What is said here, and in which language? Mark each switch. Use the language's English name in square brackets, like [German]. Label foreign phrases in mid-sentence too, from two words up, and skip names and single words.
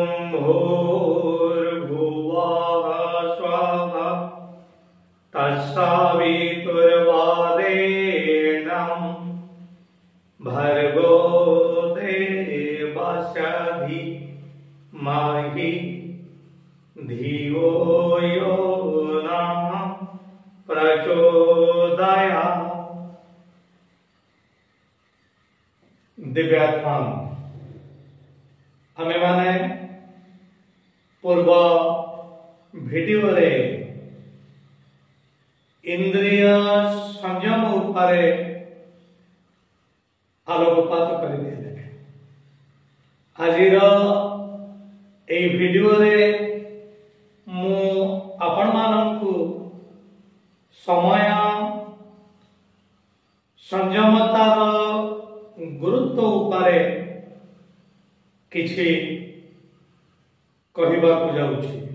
[Sanskrit] भूर्भुवः स्वः तत्सवितुर्वरेण्यं भर्गो देवस्य धीमहि धियो यो नः प्रचोदयात्। [Odia] ଦିବ୍ୟାତ୍ମା ଆମେ ମାନେ ପୂର୍ବ ଭିଡିଓ ରେ ଇନ୍ଦ୍ରିୟ ସଂଯମ ଉପରେ ଆଲୋକପାତ କରିଦେଲେ। ଆଜିର ଏ ଭିଡିଓ ରେ ମୁଁ ଆପଣ ମାନଙ୍କୁ ସମୟ ସଂଯମତାର ଗୁରୁତ୍ୱ ଉପରେ କିଛି କହିବାକୁ ଯାଉଛି।